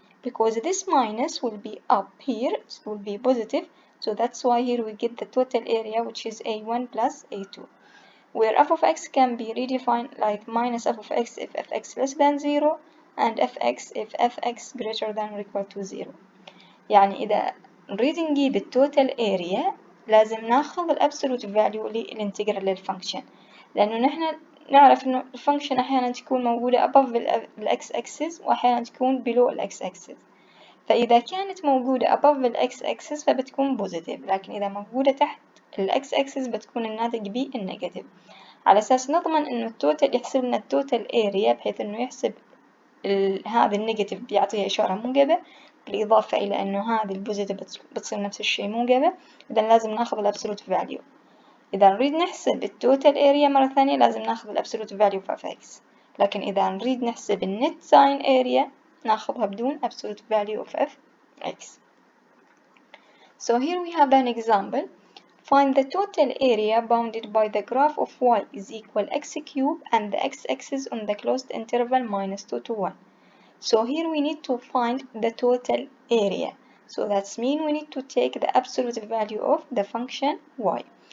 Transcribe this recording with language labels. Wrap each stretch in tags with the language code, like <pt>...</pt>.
<en>Because this minus will be up here, it will be positive. So that's why here we get the total area, which is a1 plus a2. Where f of x can be redefined like minus f of x if fx less than 0 and fx if fx greater than or equal to 0.</en> <ar>يعني إذا نريد نجيب التوتال area لازم ناخذ الابسولوت فاليو للانتجرال للفانكشن، لأنه نحن نعرف إنه الفانكشن أحيانا تكون موجودة above الإكس أكسس وأحيانا تكون below الإكس أكسس. فإذا كانت موجودة above الإكس أكسس فبتكون بوزيتيف، لكن إذا موجودة تحت الإكس أكسس بتكون الناتج بي النيجاتيف، على أساس نضمن إنه التوتال يحسب لنا التوتال area بحيث إنه يحسب هذا النيجاتيف بيعطيها إشارة موجبة، بالإضافة إلى إنه هذه البوزيتيف بتصير نفس الشيء موجبة. إذا لازم ناخذ الأبسولوت فاليو. إذا نريد نحسب التوتال اريا مرة ثانية لازم ناخذ الأبسولوت فاليو of x. لكن إذا نريد نحسب النت ساين اريا ناخذها بدون</ar> <en>absolute value of fx. So here we have an example. Find the total area bounded by the graph of y is equal x cubed and the x-axis on the closed interval minus 2 to 1. So here we need to find the total area. So that's mean we need to take the absolute value of the function y.</en>